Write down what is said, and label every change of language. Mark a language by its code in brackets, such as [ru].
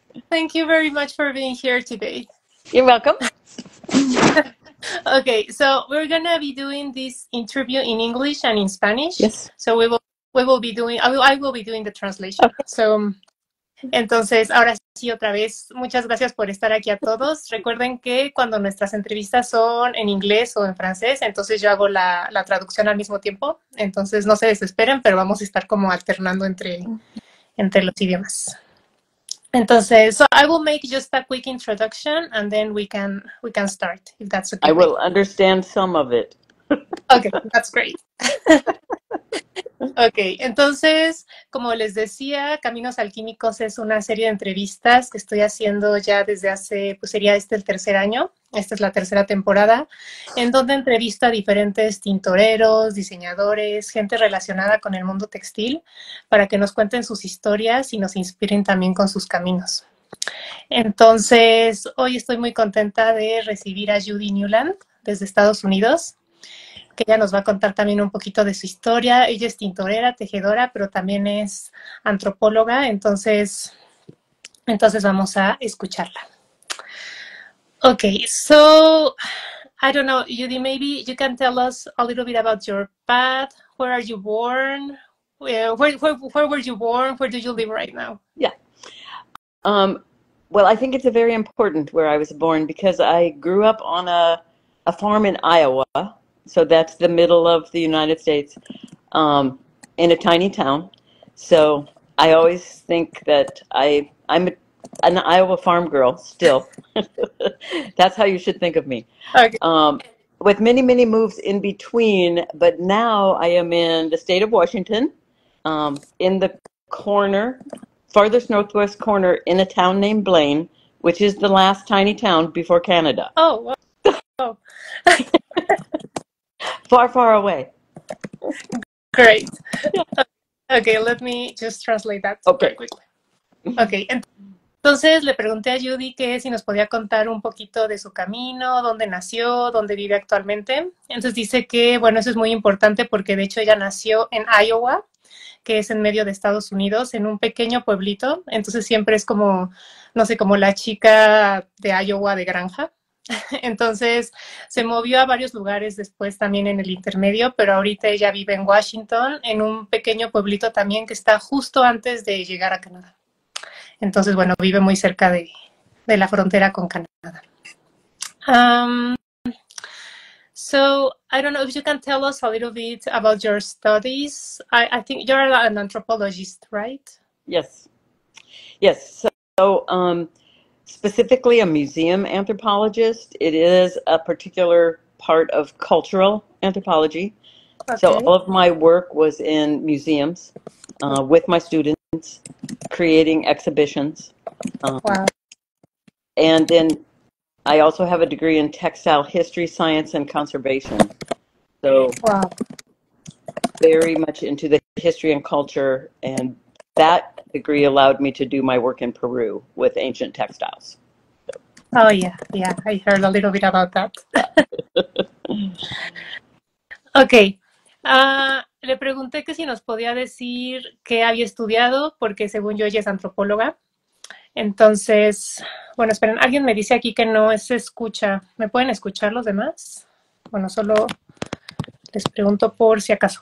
[en] Thank you very much for being here today. You're welcome. Okay, so we're gonna be doing this interview in English and in Spanish. Yes. So we will be doing. I will be doing the translation. Okay. [es] So, entonces, ahora sí, otra vez, muchas gracias por estar aquí a todos. Recuerden que cuando nuestras entrevistas son en inglés o en francés, entonces yo hago la traducción al mismo tiempo. Entonces, no se desesperen, pero vamos a estar como alternando entre los idiomas. [en] Entonces, so I will make just a quick introduction and then we can start, if that's okay. I will understand some of it. Okay, that's great. [es] Okay, entonces, como les decía, Caminos Alquímicos es una serie de entrevistas que estoy haciendo ya desde hace, pues sería el tercer año, esta es la tercera temporada, en donde entrevisto a diferentes tintoreros, diseñadores, gente relacionada con el mundo textil, para que nos cuenten sus historias y nos inspiren también con sus caminos. Entonces, hoy estoy muy contenta de recibir a Judy Newland desde Estados Unidos, que ella nos va a contar también un poquito de su historia. Ella es tintorera, tejedora, pero también es antropóloga, entonces vamos a escucharla. [en] Okay, so I don't know, Judy, maybe you can tell us a little bit about your path. Where are you born? Where were you born? Where do you live right now? Yeah. Well, I think it's very important where I was born because I grew up on a farm in Iowa. So that's the middle of the United States, in a tiny town. So I always think that I'm an Iowa farm girl still. That's how you should think of me. Okay. With many, many moves in between, but now I am in the state of Washington, in the corner, farthest northwest corner, in a town named Blaine, which is the last tiny town before Canada. Oh, wow. Far, far away. Great. Okay, let me just translate that super quickly. [es] Okay, entonces le pregunté a Judy que si nos podía contar un poquito de su camino, dónde nació, dónde vive actualmente. Entonces dice que, bueno, eso es muy importante porque de hecho ella nació en Iowa, que es en medio de Estados Unidos, en un pequeño pueblito. Entonces siempre es como, no sé, como la chica de Iowa de granja. Entonces se movió a varios lugares después también en el intermedio, pero ahorita ella vive en Washington, en un pequeño pueblito también que está justo antes de llegar a Canadá. Entonces, bueno, vive muy cerca de la frontera con Canadá. [en] So, I don't know if you can tell us a little bit about your studies. I think you're an anthropologist, right? Yes. Yes. So specifically a museum anthropologist. It is a particular part of cultural anthropology. Okay. So all of my work was in museums with my students, creating exhibitions. Wow. And then I also have a degree in textile history, science, and conservation. So wow. Very much into the history and culture, and that degree allowed me to do my work in Peru with ancient textiles. Oh, yeah, I heard a little bit about that. Okay. [es] Le pregunté que si nos podía decir qué había estudiado, porque según yo ella es antropóloga. Entonces, bueno, esperen, alguien me dice aquí que no se escucha. ¿Me pueden escuchar los demás? Bueno, solo les pregunto por si acaso.